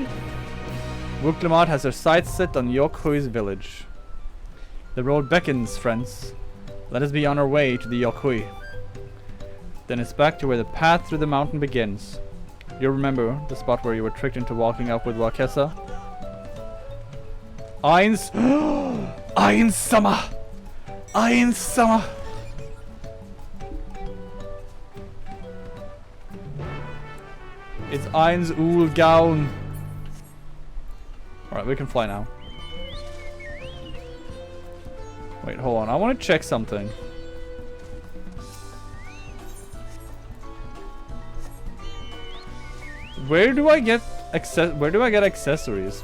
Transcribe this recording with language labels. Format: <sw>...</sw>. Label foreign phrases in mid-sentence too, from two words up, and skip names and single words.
<en>Wuklamat has her sights set on Yokhui's village. The road beckons, friends. Let us be on our way to the Yokhui. Then it's back to where the path through the mountain begins. You remember the spot where you were tricked into walking up with Wakesa? Eins... Eins Sama! Eins Sama! It's Eins Ul Gaun. Alright, we can fly now. Wait, hold on. I want to check something. Where do I get accessories?</en>